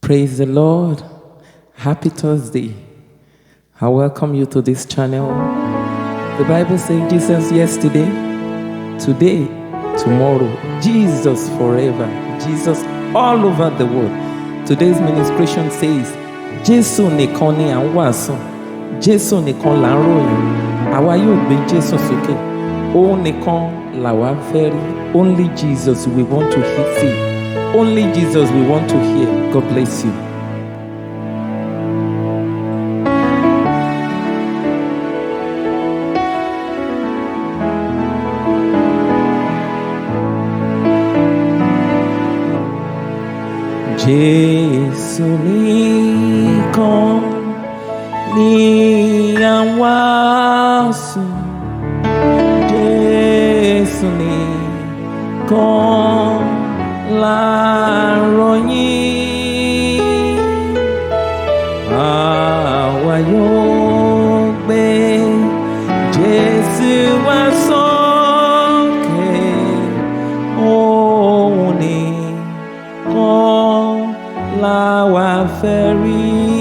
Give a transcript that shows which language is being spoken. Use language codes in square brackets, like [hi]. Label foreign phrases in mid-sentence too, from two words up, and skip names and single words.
[en] Praise the Lord. Happy Thursday. I welcome you to this channel. The Bible says Jesus yesterday, today, tomorrow. Jesus forever. Jesus all over the world. Today's ministration says, [yo] Jesu nikan ni waasu. Jesu nikan la ròyìn. Àwa yóò gbé Jesu sókè. Òun nìkan làwa fẹ́ rí. [en] Only Jesus we want to see. Only Jesus we want to hear. God bless you. [yo] Jesu nikan ni waasu. Jesu nikan la ròyìn. Àwa yóò gbé Jesu wá sókè. Òun nìkan làwa fẹ́ rí.